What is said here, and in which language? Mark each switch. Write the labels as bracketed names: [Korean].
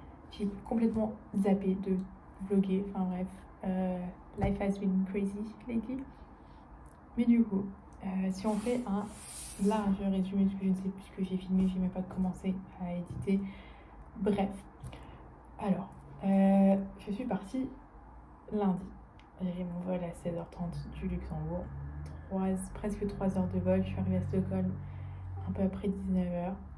[French] J'ai complètement zappé de vlogger, enfin bref. [English] Life has been crazy lately. [French] Mais du coup, si on fait un large résumé, parce que je ne sais plus ce que j'ai filmé, j'ai même pas commencé à éditer. Bref, alors, je suis partie lundi. J'ai mon vol à 16h30 du Luxembourg. Presque 3 heures de vol. Je suis arrivée à Stockholm un peu après 19h.